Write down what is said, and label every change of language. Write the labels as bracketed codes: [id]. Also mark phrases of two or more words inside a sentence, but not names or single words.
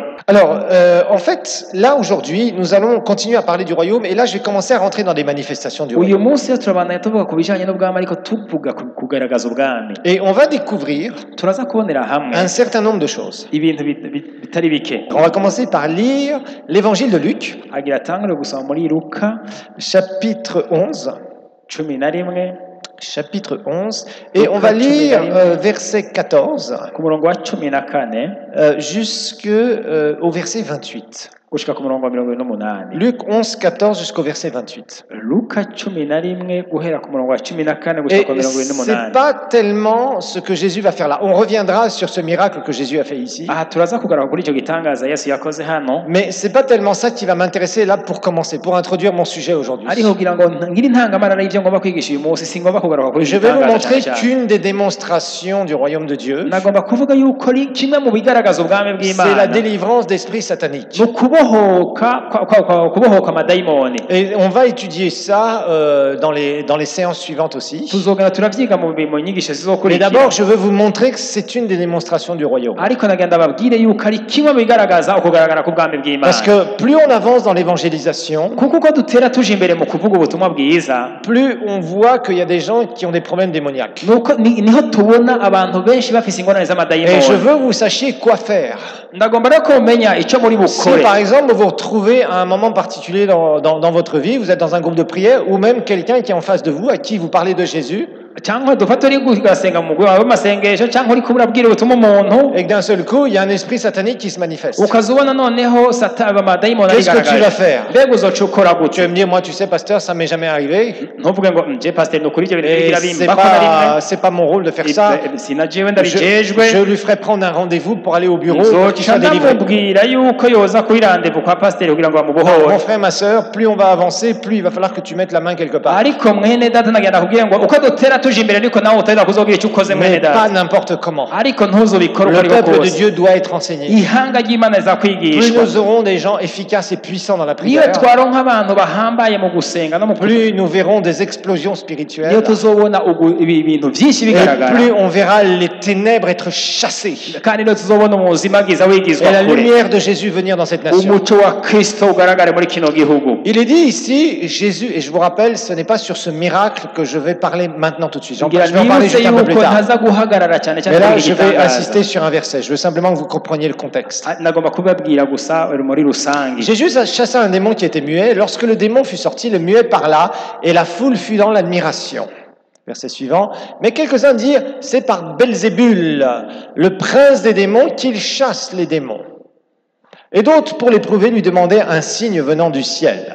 [fr] Alors, en fait, là aujourd'hui, nous allons continuer à parler du royaume, et là, je vais commencer à rentrer dans des manifestations du [rn] uyu [fr] royaume. [rn] munsi rero turabandanya tuvuga ku bijanye n'ubwami ariko tuvuga kugaragaza ubwami [fr] Et on va découvrir [rn] turaza kubonera hamwe [fr] un certain nombre de choses. [rn] ibintu bitari bike. [fr] On va commencer par lire l'évangile de Luc, [rn] agira atangure gusoma muri Luka [fr] chapitre 11. 11 Chapitre 11, et on va lire verset 14 [rn] ku murongo wa 14 [fr] jusqu'au verset 28. [rn] gushika ku murongo wa 28. [fr] Luc 11, 14 jusqu'au verset 28. [rn] Luka 11 guhera ku murongo wa 14 gushika [fr] Et [rn] ku murongo wa [fr] c'est 28. pas tellement ce que Jésus va faire là. On reviendra sur ce miracle que Jésus a fait ici. [rn] aha turaza kugaruka kuri icyo gitangaza Yesu yakoze hano [fr] Mais c'est pas tellement ça qui va m'intéresser là pour commencer, pour introduire mon sujet aujourd'hui. [rn] ariko kugira ngo ngire intangamarara y'ibyo ngomba kwigisha uyu munsi singomba kugaruka kuri [fr] Je vais vous montrer qu'une des démonstrations du royaume de Dieu, [rn] nagomba kuvuga yuko kimwe mu bigaragaza ubwami [fr] c'est [rn] bw'Imana [fr] la délivrance d'esprits sataniques. [rn] ni ukubohoka amadayimoni. [fr] Et on va étudier ça dans les séances suivantes aussi. [rn] tuzogenda turavyiga mu nyigisho [fr] Mais [rn] zizokurikira [fr] d'abord, je veux vous montrer que c'est une des démonstrations du royaume. [rn] ariko nagenda babwire yuko ari kimwe mu bigaragaza ukugaragara k'ubwami [fr] Parce [rn] bw'Imana [fr] que plus on avance dans l'évangélisation, [rn] kuko uko dutera tuje imbere mu kuvuga ubutumwa bwiza [fr] plus on voit qu'il y a des gens qui ont des problèmes démoniaques. [rn] niho tubona abantu benshi bafise ingorane [fr] Et je [rn] z'amadayimoni. [fr] veux que vous sachiez quoi faire. [rn] ndagomba rero ko mumenya icyo muri [fr] Si [rn] bukore. [fr] par exemple vous vous retrouvez à un moment particulier dans votre vie, vous êtes dans un groupe de prière, ou même quelqu'un qui est en face de vous, à qui vous parlez de Jésus, [rn] cyangwa dufata uri gusenga mu mugwi wawe w'amasengesho cyangwa uri kubwira ubutumwa umuntu [fr] et que d'un seul coup, il y a un esprit satanique qui se manifeste. [rn] ukazubona noneho amadayimoni [fr] Qu'est-ce que tu vas [rn] arigaragaje [fr] faire? [rn] mbega uzoca ukora [fr] Tu [rn] gutyo? [fr] vas me dire, moi tu sais pasteur, ça m'est jamais arrivé. [rn] ntuvuge ngo nje pasiteri ni ukuri ibyo bintu [fr] Et [rn] bigira [fr] c'est [rn] bimba ko na rimwe [fr] c'est pas mon rôle de faire ça. [rn] sina jewe [fr] Je [rn] ndabijejwe [fr] lui ferai prendre un rendez-vous pour aller au bureau pour qu'il [rn] nzoca [fr] soit délivré. [rn] ndamubwira yuko yoza kuri randevu kwa pasiteri kugira ngo [fr] Mon [rn] bamubohore. [fr] frère, ma sœur, plus on va avancer, plus il va falloir que tu mettes la main quelque part. [rn] ariko mwene data nagenda kubwira ngo uko dutera tuje imbere ariko nawe utari kuzogira icyo ukoze mwene [fr] mais pas [rn] data [fr] n'importe comment. [rn] ariko ntuzubikore uko [fr] Le [rn] ari [fr] peuple de [rn] kose [fr] Dieu doit être enseigné. [rn] ihanga ry'imana [fr] Plus [rn] rizakwigishwa [fr] nous aurons des gens efficaces et puissants dans la [rn] niyo [fr] prière, [rn] twaronka abantu bahambaye mu gusenga no mu [fr] plus nous verrons des explosions [rn] niyo [fr] spirituelles, [rn] tuzobona ibintu byinshi [fr] et [rn] bigaragara [fr] plus on verra les ténèbres être chassées [rn] kandi niyo tuzobona umuzimagiza wigizwa [fr] et la [rn] kure [fr] lumière de Jésus venir dans cette nation. [rn] umuco wa kristo ugaragare muri kino gihugu. [fr] Il est dit ici, Jésus, et je vous rappelle, ce n'est pas sur ce miracle que je vais parler maintenant tout de suite. Je [rn] ngira [fr] vais en parler [rn] nibutse [fr] juste un peu plus [rn] yuko [fr] tard. [rn] ntaza guhagarara cyane cyane [fr] Mais là, [rn] kuri iki [fr] je vais [rn] gitangaza. [fr] insister sur un verset. Je veux simplement que vous compreniez le contexte. [rn] nagomba kubabwira gusa muri rusange. [fr] Jésus a chassé un démon qui était muet. Lorsque le démon fut sorti, le muet parla et la foule fut dans l'admiration. Verset suivant. Mais quelques-uns dirent, c'est par Belzébul, le prince des démons, qu'il chasse les démons. Et d'autres, pour l'éprouver, lui demandaient un signe venant du ciel.